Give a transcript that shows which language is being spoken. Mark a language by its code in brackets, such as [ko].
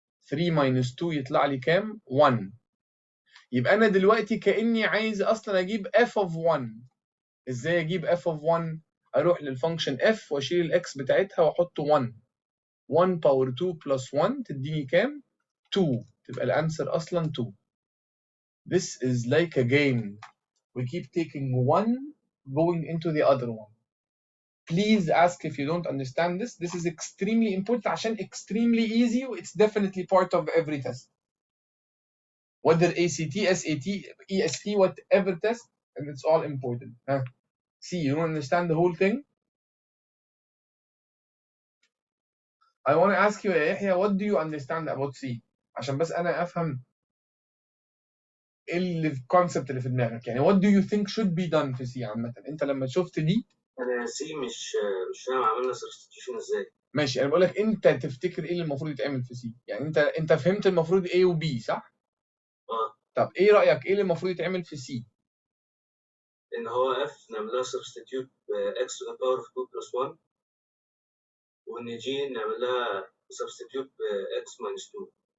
[ar] 3 minus 2 يطلع لي كام؟ 1. يبقى انا دلوقتي كاني عايز اصلا اجيب f of 1. ازاي اجيب f of 1؟ اروح للفانكشن f واشيل الاكس بتاعتها واحط 1. 1 باور 2 plus 1 تديني كام؟ 2. تبقى الانسر اصلا 2. [en] This is like a game. We keep taking one going into the other one. Please ask if you don't understand this. This is extremely important [ar] عشان [en] extremely easy. It's definitely part of every test. Whether ACT, SAT, EST, whatever test, and it's all important. Huh? See, you don't understand the whole thing? I want to ask you, يحيى, what do you understand about C? [ar] عشان بس أنا أفهم إيه الكونسبت اللي في دماغك. [en] يعني what do you think should be done في C عامة؟ [ar] أنت لما شفت دي انا سي مش فاهم عملنا سبستيوشن ازاي. ماشي، انا بقول لك انت تفتكر ايه اللي المفروض يتعمل في سي. يعني انت فهمت المفروض A و B صح؟ طب ايه رأيك ايه اللي المفروض يتعمل في سي؟ ان هو اف نعملها سبستيوت اكس to the power of 2 plus 1، وان جي نعملها سبستيوت اكس minus 2.